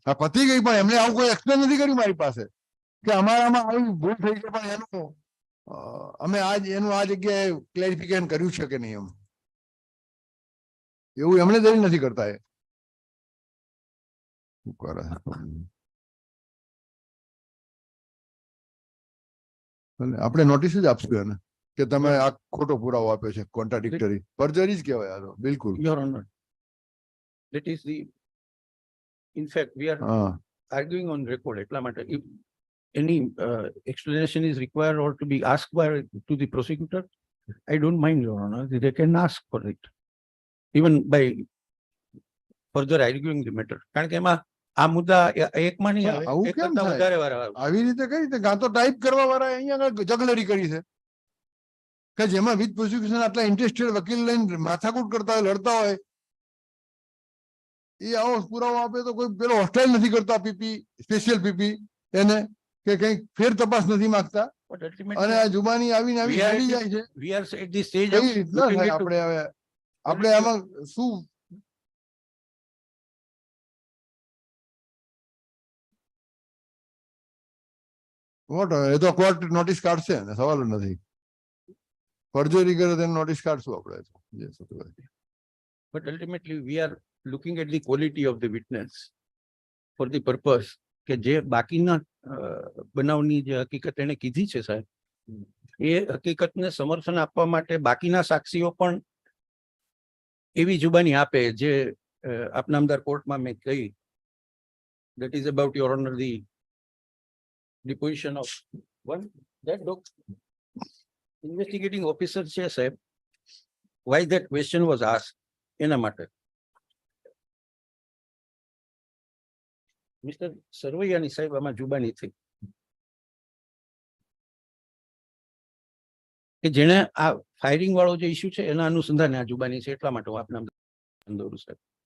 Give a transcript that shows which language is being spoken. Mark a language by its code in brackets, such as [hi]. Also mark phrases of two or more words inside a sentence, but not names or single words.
[gu] આ પતી ગઈ, પણ એમણે આવું કોઈ એક્સપ્લેન નથી કર્યું મારી પાસે કે અમારામાં આવી ભૂલ થઈ છે, પણ એનું અમે એનું આ જગ્યાએ ક્લેરિફિકેશન કર્યું છે કે નહીં એમ, એવું એમણે દલીલ નથી કરતા. એ શું કરે છે? આપણે નોટિસ જ આપશું એને કે તમે આ ખોટો પુરાવો આપ્યો છે, [en] contradictory, perjury [gu] જ કહેવાય આ તો બિલકુલ. [en] Your Honor, that is the, in fact, we are [gu] હા [en] arguing on record. [gu] એટલા માટે [en] if any explanation is required or to be asked by to the prosecutor, I don't mind, Your Honor. They can ask for it, even by further arguing the matter. [gu] કારણ કે એમાં આ મુદ્દા એકમાં નહીં આવે, આવું એક કેમ કરતાં થાય? વધારે વાર આવે. આવી રીતે કઈ રીતે? કાં તો ટાઈપ કરવા વાળા અહીંયા આગળ જગલરી કરી છે કે જેમાં [en] with prosecution [gu] આટલા ઇન્ટરેસ્ટેડ વકીલ લઈને માથાકૂટ કરતા હોય, લડતા હોય, એ આવો પુરાવો આપે તો કોઈ પેલો હોસ્ટાઇલ નથી કરતા પીપી, [en] special PP [gu] એને, કે કઈ ફેર તપાસ નથી માંગતા, [en] But [gu] અને [en] ultimately, [gu] આ જુબાની આવીને આવી [en] We are [gu] ચાલી [en] at [gu] જાય છે. [en] we are at the stage [gu] કઈ [en] of [gu] રીતના [en] looking [gu] થાય? [en] into [gu] આપણે હવે આપણે આમાં શું વોટ, એ તો કોર્ટ નોટિસ કાઢશે ને, સવાલ જ નથી. ફરજરી કરે તેને નોટિસ કાઢશું આપણે. જે થતું હોય. [en] But ultimately, we are looking at the quality of the witness for the purpose [gu] કે જે બાકીના બનાવની જે હકીકત એને કીધી છે સાહેબ, એ હકીકતને સમર્થન આપવા માટે બાકીના સાક્ષીઓ પણ એવી જુબાની આપે જે આપનામદાર કોર્ટમાં મેં કહી. [en] That is about, Your Honor, the deposition of one that investigating officer [gu] છે સાહેબ, [en] why that question was asked [gu] એના માટે. મિસ્ટર સરવૈયાની સાહેબ આમાં જુબાની થઈ કે જેને આ ફાયરિંગ વાળો જે ઇસ્યુ છે એના અનુસંધાને આ જુબાની છે, એટલા માટે હું આપના દોરું સાહેબ.